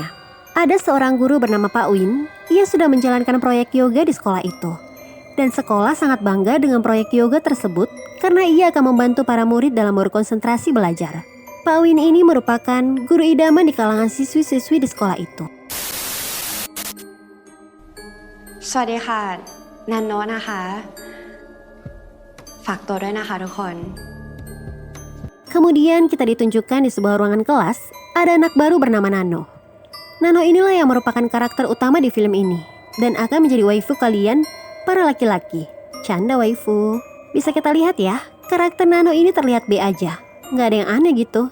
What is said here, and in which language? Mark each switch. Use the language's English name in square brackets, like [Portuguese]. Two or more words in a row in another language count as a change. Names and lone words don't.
[Indonesian] Ada seorang guru bernama Pak Win, ia sudah menjalankan proyek yoga di sekolah itu. Dan sekolah sangat bangga dengan proyek yoga tersebut karena ia akan membantu para murid dalam berkonsentrasi belajar. Pak Win ini merupakan guru idaman di kalangan siswi-siswi di sekolah itu. [Thai] สวัสดีค่ะนันโนะนะคะฝากตัวด้วยนะคะทุกคน [Indonesian] Kemudian kita ditunjukkan di sebuah ruangan kelas, ada anak baru bernama Nano. Nano inilah yang merupakan karakter utama di film ini dan akan menjadi waifu kalian, para laki-laki. Canda waifu. Bisa kita lihat ya, karakter Nano ini terlihat B aja, nggak ada yang aneh gitu.